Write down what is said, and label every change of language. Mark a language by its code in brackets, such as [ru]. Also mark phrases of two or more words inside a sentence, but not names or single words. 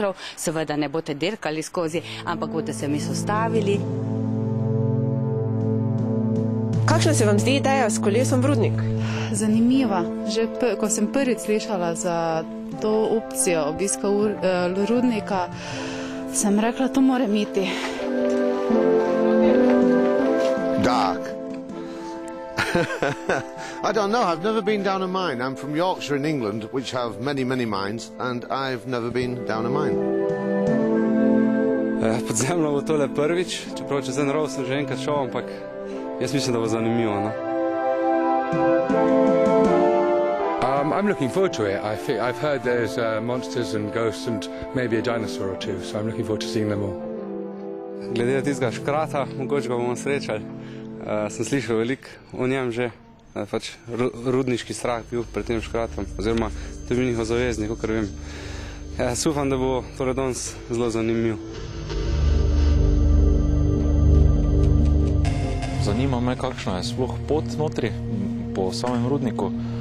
[sl] Seveda ne boste dirkali skozi, ampak boste se mi sostavili. Kakšna se vam zdi ideja s kolesom v rudnik? Zanimiva. Že ko sem prvič slišala za to opcijo obiska rudnika, sem rekla, to moram iti. [en] Dark. I don't know, I've never been down a mine. I'm from Yorkshire in England, which have many, many mines, and I've never been down a mine. [sl] Podzemno bo tole prvič, čeprav čez en rov sem že enkrat šel, ampak jaz mislim, da bo zanimivo, no? [en] I'm looking forward to it. I've heard there's monsters and ghosts and maybe a dinosaur or two, so I'm looking forward to seeing them all. [sl] Glede tistega škrata, mogoče ga bomo srečali. Sem slišal veliko o njem že, pač rudniški strah bil pred tem škratom, oziroma to je bil njihov zaveznik, kakor vem. Jaz upam, da bo tole danes zelo zanimiv. Zanima me, kakšna je sploh pot notri po samem rudniku.